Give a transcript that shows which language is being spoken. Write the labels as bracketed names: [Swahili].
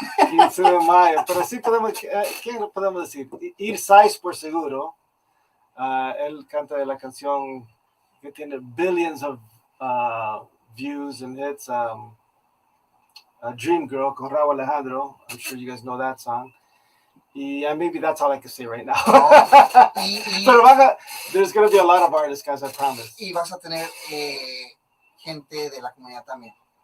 [Spanish] 15 de mayo. Pero sí podemos, ¿qué podemos decir? Irsais, por seguro. Él canta de la canción que tiene [English] billions of views and hits, [Spanish] Dream Girl, con Raúl Alejandro. [English] I'm sure you guys know that song. And maybe that's all I can say right now. Pero there's going to be a lot of artists, guys, I promise. [Spanish] Y vas a tener gente de la comunidad también.